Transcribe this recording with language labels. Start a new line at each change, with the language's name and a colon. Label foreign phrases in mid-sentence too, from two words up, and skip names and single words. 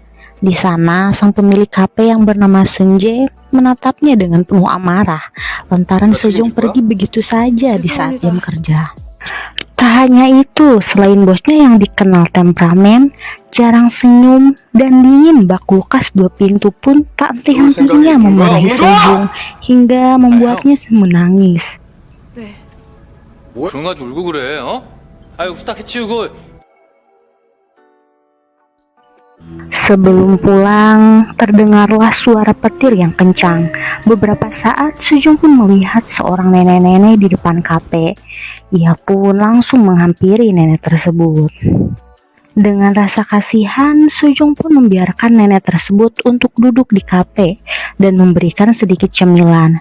Indonesian: Di sana, sang pemilik kafe yang bernama Seunjae menatapnya dengan penuh amarah lantaran Sojung pergi begitu saja di saat jam kerja. Tak hanya itu, selain bosnya yang dikenal temperamen, jarang senyum, dan dingin, bak kulkas 2 pintu pun tak henti-hentinya memarahi Sojung hingga membuatnya menangis.
Korean: 그런 거 가지고 울고 그래, 어? 아유, 후딱 해치우고.
Indonesian: Sebelum pulang, terdengarlah suara petir yang kencang. Beberapa saat, Sojung pun melihat seorang nenek-nenek di depan kafe. Ia pun langsung menghampiri nenek tersebut. Dengan rasa kasihan, Sojung pun membiarkan nenek tersebut untuk duduk di kafe dan memberikan sedikit cemilan.